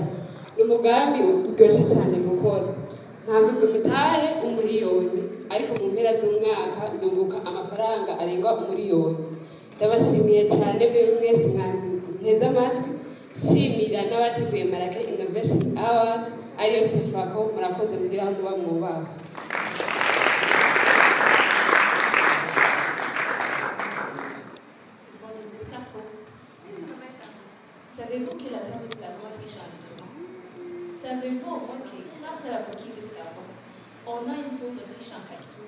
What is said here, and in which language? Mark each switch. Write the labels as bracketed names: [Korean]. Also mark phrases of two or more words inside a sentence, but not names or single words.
[Kinyarwanda] Ni umugambi uryoshye cyane gukora. Ntavuze umutahe umuriyoni, ariko mu mpera z'umwaka ndunguka amafaranga arenga umuriyoni. Ndabashimiye cyane mwese mwanteze amatwi, shimira n'abateguye Marake Innovation Award ariyo Sefako. Murakoze mugira aho muba mwubaha. [French] Ce sont des escargots. Savez-vous que la viande d'escargot est riche en nutriments? Savez-vous au moins que grâce à la coquille d'escargot, on a une poudre riche en calcium?